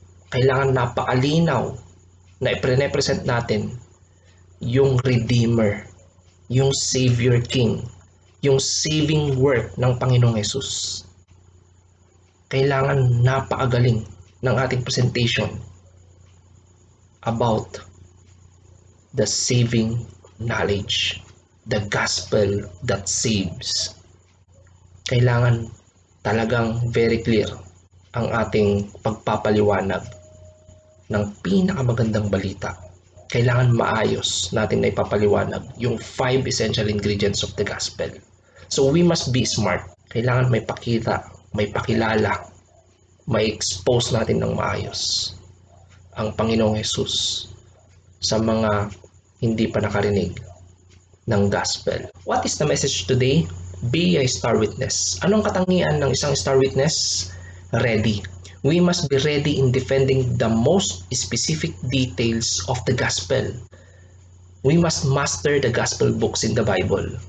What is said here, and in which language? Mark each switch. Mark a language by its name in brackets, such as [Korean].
[Filipino] Kailangan napakalinaw na i-represent natin yung Redeemer, yung Savior King, yung saving work ng Panginoong Hesus. Kailangan napakagaling ng ating [English] presentation about the saving knowledge, the gospel that saves. [Filipino] Kailangan talagang [English] very clear [Filipino] ang ating pagpapaliwanag ng pinakamagandang balita. Kailangan maayos natin na ipapaliwanag yung 5 [English] essential ingredients of the gospel. So we must be smart. [Filipino] Kailangan may pakita, may pakilala, may expose natin ng maayos ang Panginoong Hesus sa mga hindi pa nakarinig ng gospel. [English] What is the message today? Be a star witness. [Filipino] Anong katangian ng isang [English] star witness? Ready. We must be ready in defending the most specific details of the gospel. We must master the gospel books in the Bible.